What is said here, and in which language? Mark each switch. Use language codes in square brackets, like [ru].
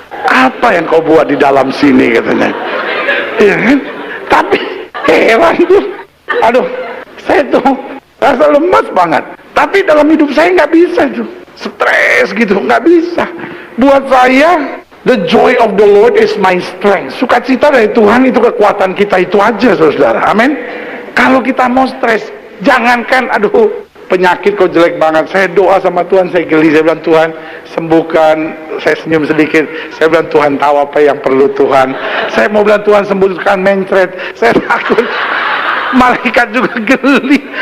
[id] Apa yang kau buat di dalam sini, katanya. Ya kan? Tapi heran tuh, aduh, saya tuh rasa lemas banget. Tapi dalam hidup saya nggak bisa tuh, stres gitu, nggak bisa. Buat saya, [en] the joy of the Lord is my strength. [id] Sukacita dari Tuhan itu kekuatan kita, itu aja, saudara. Amin. Kalau kita mau stres, jangankan, aduh, penyakit kok jelek banget. Saya doa sama Tuhan, saya geli, saya bilang, Tuhan sembuhkan. Saya senyum sedikit, saya bilang, Tuhan tahu apa yang perlu, Tuhan. Saya mau bilang, Tuhan sembuhkan mencret. Saya takut. Malaikat juga geli.